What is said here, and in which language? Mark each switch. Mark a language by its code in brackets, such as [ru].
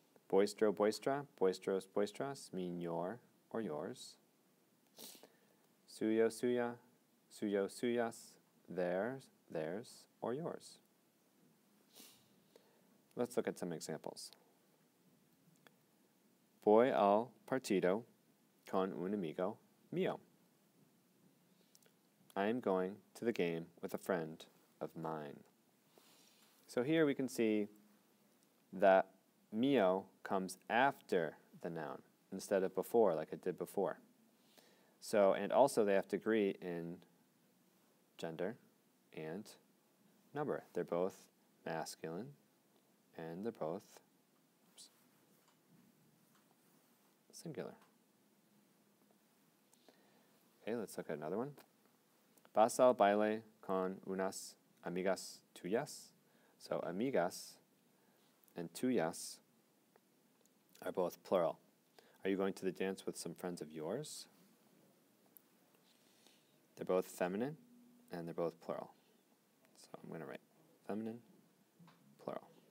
[en] Vuestro, vuestra, vuestros, vuestras mean your or yours. Suyo, suya, suyo, suyas, theirs, theirs, or yours. Let's look at some examples. [es] Voy al partido con un amigo mío. [en] I am going to the game with a friend of mine. So here we can see that mío comes after the noun instead of before, like it did before. So, and also they have to agree in gender and number. They're both masculine and they're both singular. Okay, let's look at another one. [es] Vas al baile con unas amigas tuyas. [en] So amigas and tuyas are both plural. Are you going to the dance with some friends of yours? They're both feminine and they're both plural. So I'm going to write feminine, plural.